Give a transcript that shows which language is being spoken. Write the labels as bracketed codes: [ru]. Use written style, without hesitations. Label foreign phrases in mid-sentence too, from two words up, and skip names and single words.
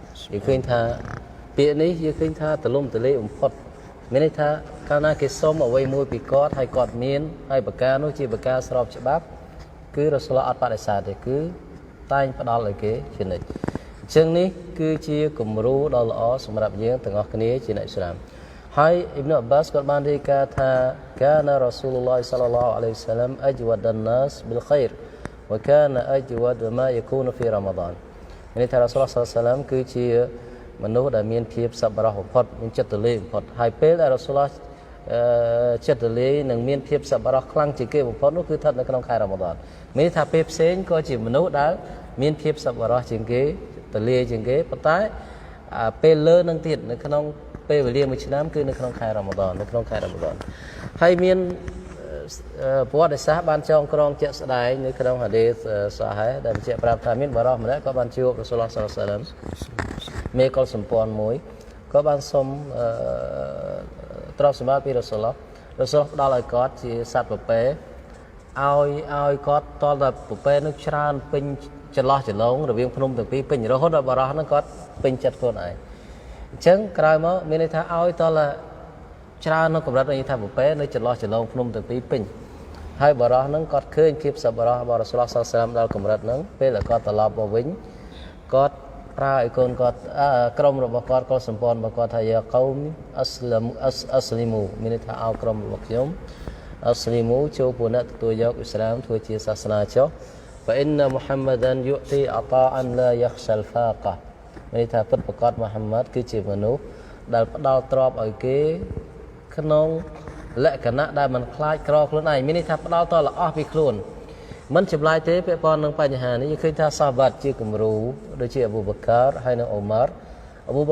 [km] យើងឃើញថាពាក្យនេះយើងឃើញថាទលំទលាយបំផុតមានន័យថាកាលណាគេសុំអ្វីមួយពីគាត់ហើយគាត់មានហើយប្រការនោះជាប្រការស្របច្បាប់គឺរ៉ាស៊ូលឡោះអត់បដិសេធទេគឺតែងផ្ដល់ឲ្យគេជានិច្ចអញ្ចឹងនេះគឺជាគំរូដ៏ល្អសម្រាប់យើងទាំងអស់គ្នាជាអ្នកឥស្លាម Hai Ibnu Abbas គាត់បានរាយការណ៍ថា [ar] كان رسول الله صلى الله عليه وسلم أجود الناس بالخير وكان أجود ما يكون في رمضان [km] នេះថា [ar] رسول الله صلى الله عليه وسلم [km] គឺជាមនុស្សដែលមានភាពសប្បុរសបំផុតមានចិត្ត ទូលាយបំផុតហើយពេលដែល Rasulullah ចិត្តទូលាយនិងមានភាពសប្បុរសខ្លាំងជាងគេបំផុតនោះគឺស្ថិតនៅក្នុងខែ Ramadan មានថាពេលផ្សេងក៏ជាមនុស្សដែលមានភាពសប្បុរសជាងគេទូលាយជាងគេប៉ុន្តែពេលលើនឹងទៀតនៅក្នុងពេលវេលាមួយឆ្នាំគឺនៅក្នុងខែ Ramadan នៅក្នុងខែ Ramadan ហើយមានប្រវត្តិសាស្ត្របានចងក្រងជាក់ស្ដែងនៅក្នុងហាឌីសសាហេដែលបញ្ជាក់ប្រាប់ថាមានបរិសម្នាក់ក៏ បានជួប [ar] رسول الله صلى الله عليه وسلم [km] មេកុលសម្ព័ន្ធមួយក៏បានសុំទ្រព្យសម្បត្តិពី Rasulullah ផ្ដល់ឲ្យគាត់ជាសត្វពពែឲ្យគាត់តលតែពពែនឹងច្រើនពេញចន្លោះចន្លងរវាងភ្នំទាំងពីរពេញរហូតដល់បរិសហ្នឹងគាត់ពេញចិត្តខ្លួនឯងអញ្ចឹងក្រោយមកមានន័យថាឲ្យតលច្រើននៅកម្រិតន័យថាពពែនៅចន្លោះចន្លងភ្នំទាំងពីរពេញហើយបរិសហ្នឹងគាត់ឃើញភាពសប្បុរសរបស់ Rasulullah [ar] صلى الله عليه وسلم [km] ដល់កម្រិតហ្នឹងពេលដែលគាត់ត្រឡប់មកវិញគាត់ប្រើឲ្យកូនគាត់ក្រុមរបស់គាត់ក៏សម្ព័ន្ធរបស់គាត់ថា [ar] يا قوم أسلموا [km] មានន័យថាឲ្យក្រុមរបស់ខ្ញុំអស្លីមូចូលពួកអ្នកទទួលយកអ៊ីស្លាមធ្វើជាសាសនាចុះ [ar] فإن محمدا يؤتي عطاء لا يخشى الفاقة [km] មានន័យថាពិតប្រាកដមូហាម៉ាត់គឺជា មនុស្សដែលផ្ដល់ទ្រព្យឲ្យគេក្នុងលក្ខណៈដែលមិនខ្លាចក្រខ្លួនឯងមានន័យថាផ្ដល់តរអស់ពីខ្លួនមិនចម្លើយទេពាក់ព័ន្ធនឹងបញ្ហានេះយើងឃើញថាសាហាបាត់ជាគំរូដូចជាអ៊ូបូបការហើយនិងអ៊ូម៉ារអ៊ូបូប